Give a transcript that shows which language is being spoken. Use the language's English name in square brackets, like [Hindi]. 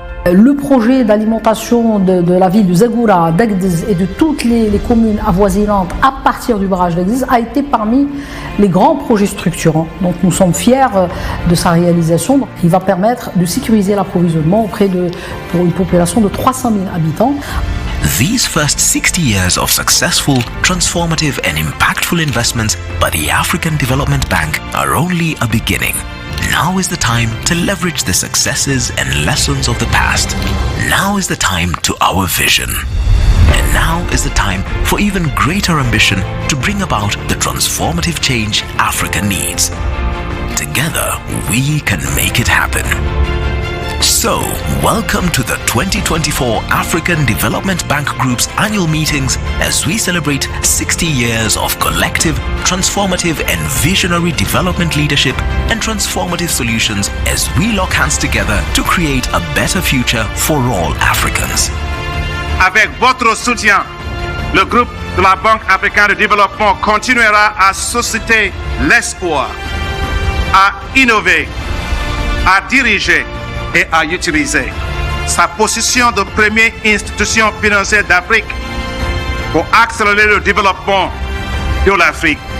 [French] Le projet d'alimentation de la ville de Zagora, d'Agdez et de toutes les communes avoisinantes à partir du barrage d'Agdez a été parmi les grands projets structurants. Donc nous sommes fiers de sa réalisation. Il va permettre de sécuriser l'approvisionnement pour une population de 300 000 habitants. [English] These first 60 years of successful, transformative and impactful investments by the African Development Bank are only a beginning. Now is the time to leverage the successes and lessons of the past. Now is the time to our vision. And now is the time for even greater ambition to bring about the transformative change Africa needs. Together, we can make it happen. So, welcome to the 2024 African Development Bank Group's annual meetings as we celebrate 60 years of collective, transformative and visionary development leadership and transformative solutions as we lock hands together to create a better future for all Africans. [French] Avec votre soutien, le groupe de la Banque africaine de développement continuera à susciter l'espoir, à innover, à diriger et à utiliser sa position de première institution financière d'Afrique pour accélérer le développement de l'Afrique.